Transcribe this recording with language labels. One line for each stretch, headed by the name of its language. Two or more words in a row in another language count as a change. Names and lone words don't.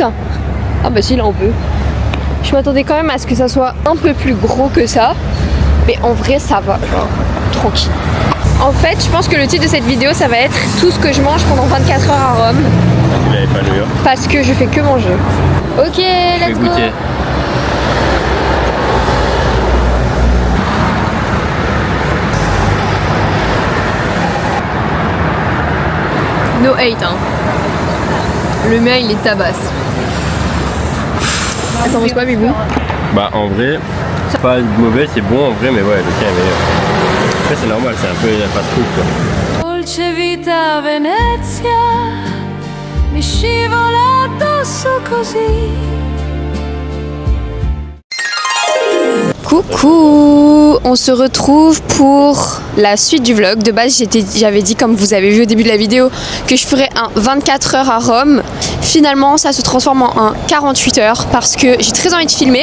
French: Hein. Ah bah si là on peut. Je m'attendais quand même à ce que ça soit un peu plus gros que ça. Mais en vrai ça va, genre tranquille. En fait je pense que le titre de cette vidéo ça va être tout ce que je mange pendant 24 heures à Rome. Tu l'avais pas lu. Parce que je fais que manger.
English: Ok, let's go.
French: Goûter.
English: No hate hein.
French: Le mien il est tabasse. T'en penses quoi Bibou? Bah en vrai, c'est pas mauvais, c'est bon en vrai, mais ouais, le tien est meilleur. Après c'est normal, c'est un peu la fast-food quoi.
Italian: Dolce vita Venezia, mi scivola addosso così.
French: Coucou, on se retrouve pour la suite du vlog. De base j'avais dit, comme vous avez vu au début de la vidéo, que je ferais un 24 heures à Rome. Finalement ça se transforme en un 48 heures parce que j'ai très envie de filmer.